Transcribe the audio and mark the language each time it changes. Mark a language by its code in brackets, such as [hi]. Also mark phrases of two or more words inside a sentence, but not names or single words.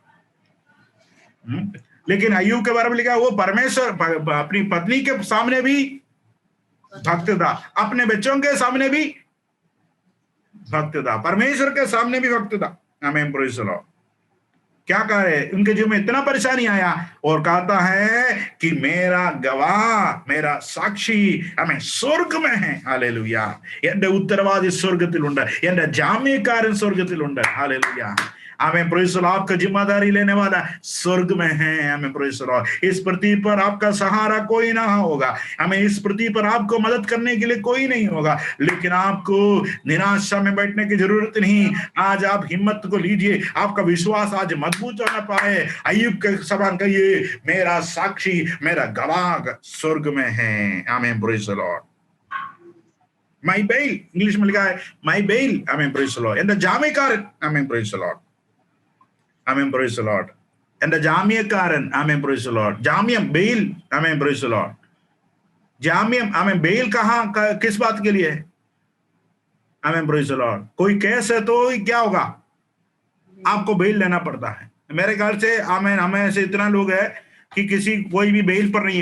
[hi] लेकिन अय्यूब के बारे में लिखा, वो परमेश्वर अपनी पत्नी के सामने भी भक्त था, अपने बच्चों के सामने भी भक्त था, परमेश्वर के सामने भी भक्त था, आमीन, [en] Praise the Lord. [hi] क्या कह रहे? उनके जीवन में इतना परेशानी आया और कहता है कि मेरा गवाह, मेरा साक्षी, हमें स्वर्ग में है, हालेलुया। [ml] എന്റെ ഉത്തരവാദി സ്വർഗ്ഗത്തിലുണ്ട്, എന്റെ ജാമ്യക്കാരൻ സ്വർഗ്ഗത്തിലുണ്ട്, [en] Hallelujah, Amen, Praise the Lord. [hi] आपका जिम्मेदारी लेने वाला स्वर्ग में है, आमीन, [en] Praise the Lord. [hi] इस पृथ्वी पर आपका सहारा कोई ना होगा, हमें इस पृथ्वी पर आपको मदद करने के लिए कोई नहीं होगा, लेकिन आपको निराशा में बैठने की जरूरत नहीं। आज आप हिम्मत को लीजिए, आपका विश्वास आज मजबूत होना पाए। अय्यूब के समान कहिए, मेरा साक्षी, मेरा गवाह स्वर्ग में है, आमीन, [en] Praise the Lord. my bail, [hi] इंग्लिश में लिखा है [en] my bail, [hi] आमीन, [en] Praise the Lord. [ml] എന്റെ ജാമ്യക്കാരൻ, ആമേൻ, [en] Praise the Lord, [ml] ആമേൻ, [en] Praise the Lord. [ml] എന്റെ ജാമ്യക്കാരൻ, ആമേൻ, [en] Praise the Lord. [hi] जामियम, बेल, आमीन, [en] Praise the Lord. [hi] जामियम, आमीन, बेल कहाँ, किस बात के लिए है? [en] Amen, Praise the Lord. [hi] कोई केस है तो क्या होगा, आपको बेल लेना पड़ता है। मेरे ख्याल से आमीन, हमें ऐसे इतना लोग है कि किसी कोई भी बेल पर नहीं है।